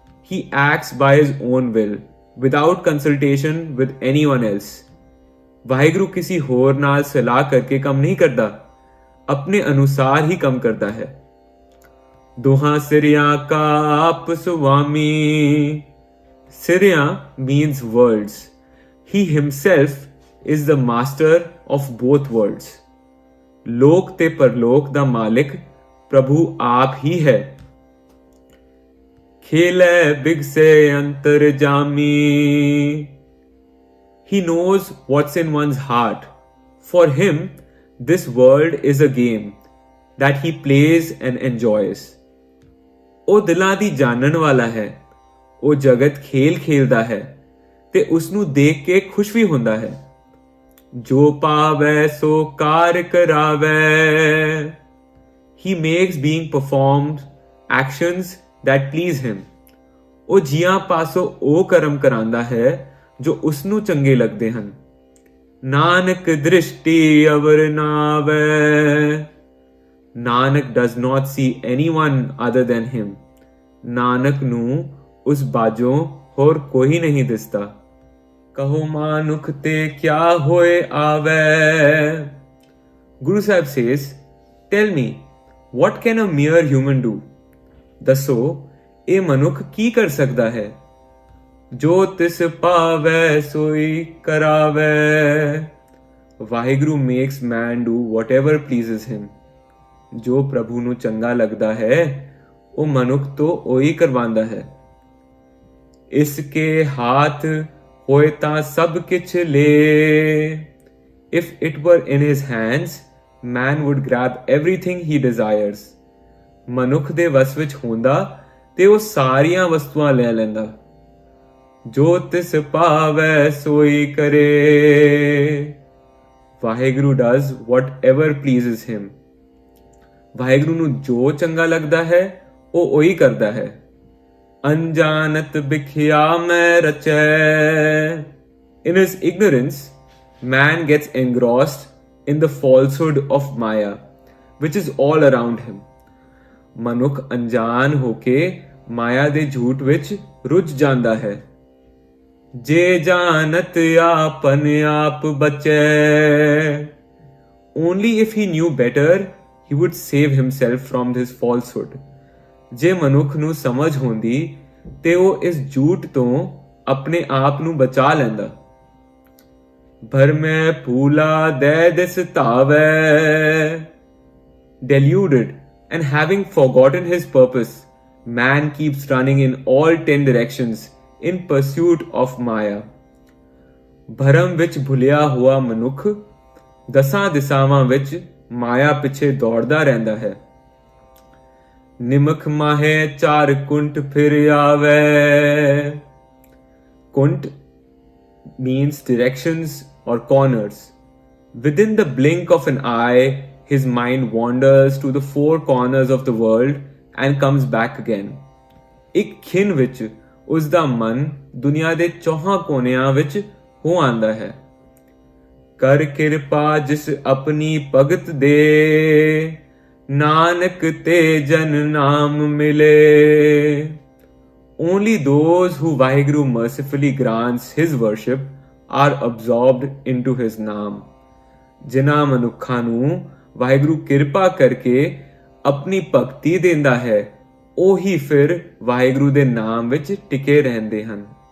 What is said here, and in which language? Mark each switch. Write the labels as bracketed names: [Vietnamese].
[English] He acts by his own will, without consultation with anyone else. [Punjabi] Waheguru ਕਿਸੇ ਹੋਰ ਨਾਲ ਸਲਾਹ ਕਰਕੇ ਕੰਮ ਨਹੀਂ ਕਰਦਾ, ਆਪਣੇ ਅਨੁਸਾਰ ਹੀ ਕੰਮ ਕਰਦਾ ਹੈ. ਦੋਹਾਂ ਸਿਰਿਆਂ ਕਾ ਆਪ ਸੁਆਮੀ. [English] Sirya means worlds. He himself is the master of both worlds. [Punjabi] ਲੋਕ ਤੇ ਪਰਲੋਕ ਦਾ ਮਾਲਿਕ ਪ੍ਰਭੂ ਆਪ ਹੀ ਹੈ। ਖੇਲੇ ਬਿਗਸੇ ਅੰਤਰ ਜਾਮੀ। [English] He knows what's in one's heart. For him, this world is a game that he plays and enjoys. [Punjabi] ਉਹ ਦਿਲਾਂ ਦੀ ਜਾਣਨ ਵਾਲਾ ਹੈ। ਉਹ ਜਗਤ ਖੇਲ ਖੇਲਦਾ ਹੈ ਤੇ ਉਸ ਨੂੰ ਦੇਖ ਕੇ ਖੁਸ਼ ਵੀ ਹੁੰਦਾ ਹੈ। ਜੋ ਪਾਵੈ ਸੋ ਕਾਰ ਕਰਾਵੈ। [English] He makes being performed actions that please him. [Punjabi] ਉਹ ਜੀਆਂ ਪਾਸੋਂ ਉਹ ਕਰਮ ਕਰਾਂਦਾ ਹੈ ਜੋ ਉਸ ਨੂੰ ਚੰਗੇ ਲੱਗਦੇ ਹਨ। ਨਾਨਕ ਦ੍ਰਿਸ਼ਟੀ ਅਵਰ ਨਾਵੈ। [English] Nanak does not see anyone other than him. [Punjabi] Nanak ਨੂੰ ਉਸ ਬਾਝੋਂ ਹੋਰ ਕੋਈ ਨਹੀਂ ਦਿਸਦਾ। ਕਹੋ ਮਾਨੁਖ ਤੇ ਕਿਆ ਹੋਏ ਆਵੈ। [English] Guru Sahib says, tell me, what can a mere human do? [Punjabi] ਦੱਸੋ ਇਹ ਮਨੁੱਖ ਕੀ ਕਰ ਸਕਦਾ ਹੈ? ਜੋ ਤਿਸ ਪਾਵੈ ਸੋਈ ਕਰਾਵੈ। [English] Waheguru makes man do whatever pleases him. [Punjabi] ਜੋ ਪ੍ਰਭੂ ਨੂੰ ਚੰਗਾ ਲੱਗਦਾ ਹੈ ਉਹ ਮਨੁੱਖ ਤੋਂ ਉਹੀ ਕਰਵਾਉਂਦਾ ਹੈ। ਇਸ ਕੇ ਹਾਥ ਹੋਏ ਤਾਂ ਸਭ ਕਿਛ ਲੇ। [English] If it were in his hands, man would grab everything he desires. [Punjabi] ਮਨੁੱਖ ਦੇ ਵਸ ਵਿੱਚ ਹੁੰਦਾ ਤੇ ਉਹ ਸਾਰੀਆਂ ਵਸਤੂਆਂ ਲੈ ਲੈਂਦਾ। ਜੋ ਤਿਸ ਪਾਵੈ ਸੋਈ ਕਰੇ। [English] Waheguru does whatever pleases him. [Punjabi] Waheguru ਨੂੰ ਜੋ ਚੰਗਾ ਲੱਗਦਾ ਹੈ ਉਹ ਉਹੀ ਕਰਦਾ ਹੈ। ਅਨਜਾਨਤ ਬਿਖਿਆ ਮੈਂ ਰਚੈ। [English] In his ignorance, man gets engrossed in the falsehood of Maya, which is all around him. [Punjabi] ਮਨੁੱਖ ਅਣਜਾਣ ਹੋ ਕੇ ਮਾਇਆ ਦੇ ਝੂਠ ਵਿੱਚ ਰੁੱਝ ਜਾਂਦਾ ਹੈ। ਜੇ ਜਾਣਤ ਆਪਨ ਆਪ ਬਚੈ। [English] Only if he knew better, he would save himself from this falsehood. [Punjabi] ਜੇ ਮਨੁੱਖ ਨੂੰ ਸਮਝ ਹੁੰਦੀ ਤੇ ਉਹ ਇਸ ਝੂਠ ਤੋਂ ਆਪਣੇ ਆਪ ਨੂੰ ਬਚਾ ਲੈਂਦਾ। ਭਰਮੈ ਭੂਲਾ ਦੇ ਦਿਸ ਧਾਵੈ। [English] Deluded and having forgotten his purpose, man keeps running in all 10 directions in pursuit of Maya. [Punjabi] ਭਰਮ ਵਿੱਚ ਭੁਲਿਆ ਹੋਇਆ ਮਨੁੱਖ ਦਸਾਂ ਦਿਸ਼ਾਵਾਂ ਵਿੱਚ ਮਾਇਆ ਪਿੱਛੇ ਦੌੜਦਾ ਰਹਿੰਦਾ ਹੈ। ਨਿਮਖ ਮਾਹੇ ਚਾਰ ਕੁੰਟ ਫਿਰ ਆਵੈ। [English] ਕੁੰਟ means directions or corners. Within the blink of an eye, his mind wanders to the four corners of the world and comes back again. [Punjabi] ਇੱਕ ਖਿਣ ਵਿੱਚ ਉਸ ਦਾ ਮਨ ਦੁਨੀਆ ਦੇ ਚੌਹਾਂ ਕੋਨਿਆਂ ਵਿੱਚ ਹੋ ਆਂਦਾ ਹੈ। ਕਰ ਕਿਰਪਾ ਜਿਸ ਆਪਣੀ ਭਗਤ ਦੇ। ਨਾਨਕ ਤੇ ਜਨ ਨਾਮ ਮਿਲੇ। [English] Only those who Vaheguru mercifully grants his worship are absorbed into his naam. [Punjabi] ਜਿਨ੍ਹਾਂ ਮਨੁੱਖਾਂ ਨੂੰ ਵਾਹਿਗੁਰੂ ਕਿਰਪਾ ਕਰਕੇ ਆਪਣੀ ਭਗਤੀ ਦਿੰਦਾ ਹੈ ਉਹੀ ਫਿਰ ਵਾਹਿਗੁਰੂ ਦੇ ਨਾਮ ਵਿੱਚ ਟਿਕੇ ਰਹਿੰਦੇ ਹਨ।